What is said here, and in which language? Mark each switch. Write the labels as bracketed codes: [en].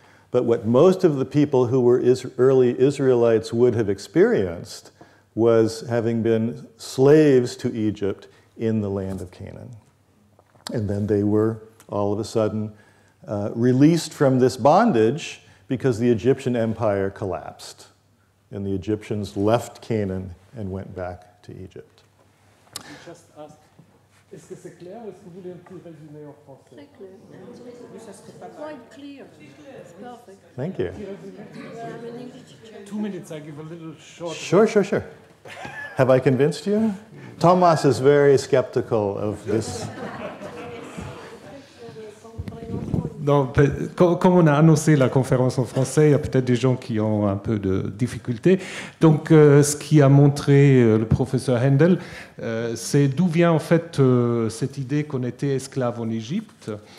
[en] But what most of the people who were early Israelites would have experienced was having been slaves to Egypt in the land of Canaan. And then they were all of a sudden released from this bondage because the Egyptian empire collapsed. And the Egyptians left Canaan and went back to Egypt. Just ask, [fr] est-ce que c'est clair ou est-ce que vous voulez un petit résumé en français? Très clair. [en] Quite clear. It's perfect. Thank you. I'm an English teacher. 2 minutes, I give a little short. Sure. Have I convinced you? Thomas is very skeptical of this. [fr] Non, comme on a annoncé la conférence en français, il y a peut-être des gens qui ont un peu de difficultés. Donc, ce qui a montré le professeur Hendel, c'est d'où vient en fait cette idée qu'on était esclave en Égypte.